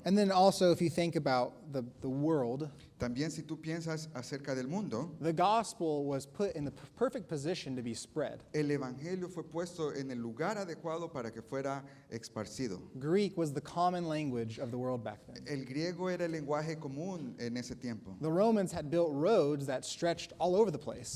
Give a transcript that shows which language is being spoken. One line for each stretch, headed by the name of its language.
English: And then also, if you think about the world,
Spanish: También si tú piensas acerca del mundo,
English: the gospel was put in the perfect position to be spread.
Spanish: el evangelio fue puesto en el lugar adecuado para que fuera esparcido.
English: Greek was the common language of the world back then.
Spanish: El griego era el lenguaje común en ese tiempo.
English: The Romans had built roads that stretched all over the place.